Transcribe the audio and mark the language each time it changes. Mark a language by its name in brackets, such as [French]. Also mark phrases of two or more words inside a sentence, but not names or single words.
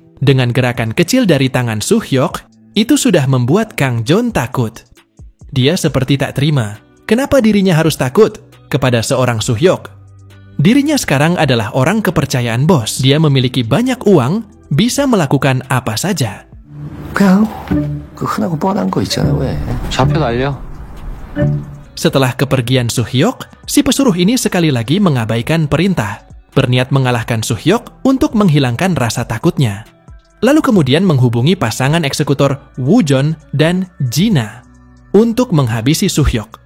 [Indonesian] Dengan gerakan kecil dari tangan Suhyok, itu sudah membuat Kang Jon takut. Dia seperti tak terima. Kenapa dirinya harus takut kepada seorang Suhyok? Dirinya sekarang adalah orang kepercayaan bos. Dia memiliki banyak uang, bisa melakukan apa saja. [Korean] 그냥 그 흔하고 뻔한 거 있잖아, 왜? 좌표 날려. [Indonesian] Setelah kepergian Suhyok, si pesuruh ini sekali lagi mengabaikan perintah, berniat mengalahkan Suhyok untuk menghilangkan rasa takutnya. Lalu kemudian menghubungi pasangan eksekutor Woo-jon dan Jina untuk menghabisi Suhyok.